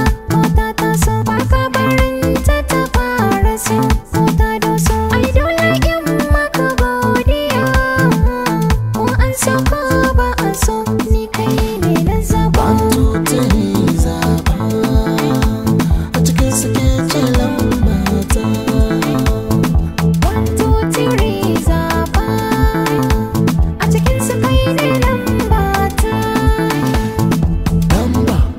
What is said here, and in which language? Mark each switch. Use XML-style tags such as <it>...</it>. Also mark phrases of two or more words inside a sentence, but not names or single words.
<ha>Ko ta taso, ba ka barin ta ta fara so. Ko ta doso, ai dole in maka godiya. Ko an so ko ba a so, ni kai ne na zaɓa.</ha> <en>One, two, three,</en> <ha>zaɓa. A cikin su ke ce lamba ta.</ha> <en>One, two, three,</en> <ha>zaɓa. A cikin su kai ne lamba ta. Lamba.</ha>